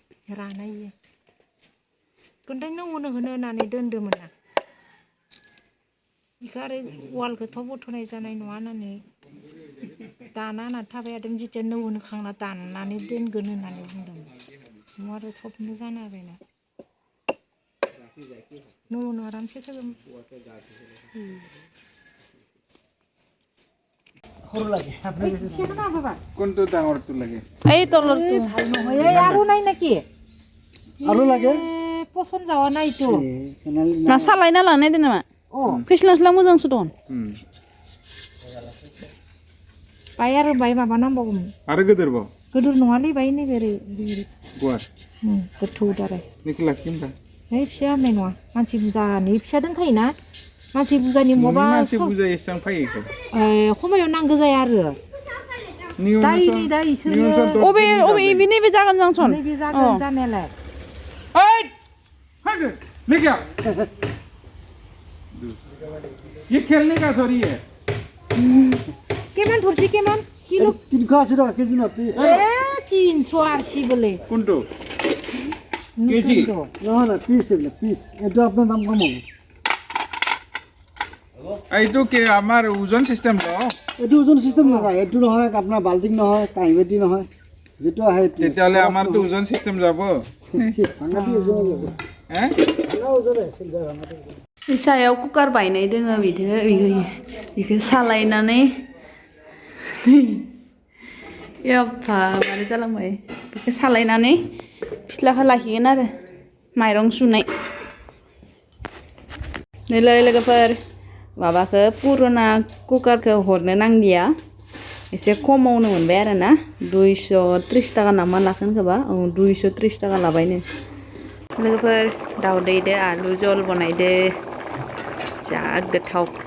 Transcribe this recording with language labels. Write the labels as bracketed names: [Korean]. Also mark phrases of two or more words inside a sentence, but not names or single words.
[Bodo] रानाय इयो खन्थाइ होनो होननानै दोन्दोंमोन ना बेखौ आरो वालखौथ' बथ'नाय जानाय नङा होननानै दाना होनना थाबाय थादों जेथिया नौ होनखांना दाननानै दोनगोन होननानै बुंदोंमोन न'आ आरो थबनो जानो हाबायना नौ आरामसे थागोन [Assamese] কোনটো ডাঙৰটো লাগে এই তলৰটো আৰু নাই নেকি আৰু লাগে পচন্দ যাৱা নাই তো [Bodo] ना सालायना लानाय दे नामा फेस्लास्ला मोजांसो दं बाय आरो बाय माबा नांबावगौमोन आरो गोदोरबाव गोदोर नङालै बाय नैबेरै गुवार गोथौ दाराय बेखौ लाखियो होनबा है फिसा होननाय नङा मानसि बुरजानि फिसा दोनखायोना मानसि बुरजानि माबा मानसि बुरजा एसेबां फैयो खमायाव नांगौ जाया आरो दा इसोरनो अबे नैबे जागोन जंसन नैबे जागोन जानायालाय [Hindi] ओइ हागो लेके आओ ये खेलने का थोड़ी है [Bodo] केमान थरसि केमान किलो [Bangla] 380 টাকা কেজি না পিস 380 বলে [Assamese] কোনটো কেজি [Bangla] না না পিস এগুলো পিস এটা আপনার দাম কম হবে [Assamese] এইটো কি আমাৰ ওজন সিস্টেম ন এটো ওজন সিস্টেম নহয় এটো নহয় আপোনাৰ বাল্টিং নহয় কাঁহিবাতি নহয় যেটো আহে তেতিয়াহ'লে আমাৰতো ওজন সিস্টেম যাব ভাঙাটি ওজন যাব হে ভাঙা ওজন আছে ভাঙাটি [Bodo] सायाव कुकार बायनाय दोङो बेखौ सालायनानै एफा मारै जालांबाय बेखौ सालायनानै फिस्लाखौ लाखिगोन आरो माइरं सुनाय नैलाय लोगोफोर माबाखौ पुराना कुकारखौ हरनो नांदिया एसे खमावनो मोनबाय आरो ना 230 टाका नामा लाखोन खोबा 230 टाका लाबायनो लोगोफोर दाउदैदो आलु जल बनायदो जा गोथाव